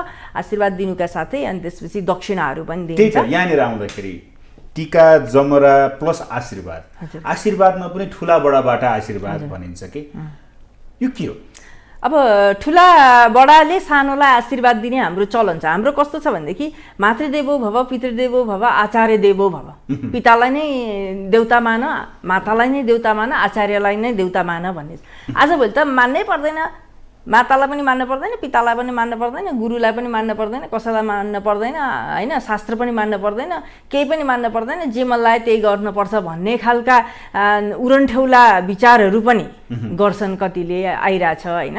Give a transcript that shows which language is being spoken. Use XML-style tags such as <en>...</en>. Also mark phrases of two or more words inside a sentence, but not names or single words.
<ne>आशीर्वाद दिनुका साथै अनि त्यसपछि दक्षिणाहरू पनि दिन्छ। यहाँनिर आउँदाखेरि टिका, जमरा प्लस आशीर्वाद, आशीर्वादमा पनि ठुला बडाबाट आशीर्वाद भनिन्छ कि यो के हो? अब ठुला बडाले सानोलाई आशीर्वाद दिने हाम्रो चलन छ। हाम्रो कस्तो छ भनेदेखि</ne> <sa>मातृदेवो भव, पितृदेवो भव, आचार्य देवो भव।</sa> <ne>पितालाई नै देउता मान, मातालाई नै देउता मान, आचार्यलाई नै देउता मान भन्ने। आजभोलि त मान्नै पर्दैन, मातालाई पनि मान्न पर्दैन, पितालाई पनि मान्न पर्दैन, गुरुलाई पनि मान्न पर्दैन, कसैलाई मान्न पर्दैन होइन, शास्त्र पनि मान्न पर्दैन, केही पनि मान्न पर्दैन, जे मन लाग्यो त्यही गर्नुपर्छ भन्ने खालका उरन्ठेउला विचारहरू पनि गर्छन्, कतिले आइरहेछ होइन।</ne>